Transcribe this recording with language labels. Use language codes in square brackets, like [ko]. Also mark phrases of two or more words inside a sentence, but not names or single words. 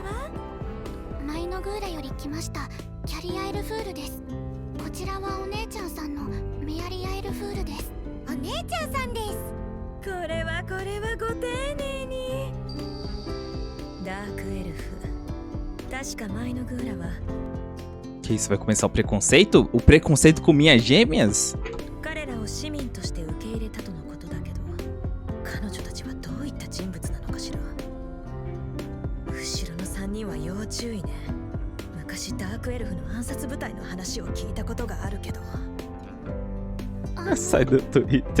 [ja] マイノグーラより来ましたキャリアエルフールです。こちらはお姉ちゃんさんのメアリアエルフールです。お姉ちゃんさんです。これはご丁寧に。ダークエルフ。確かマイノグーラは [pt] Que isso, vai começar o preconceito? O preconceito com minhas gêmeas? [ja] 彼らを市民として受け入れたとのことだけど、彼女たちはどういった人物なのかしら。後ろの3人は要注意ね。昔ダークエルフの暗殺部隊の話を聞いたことがあるけど。 [pt] Sai do Twitter.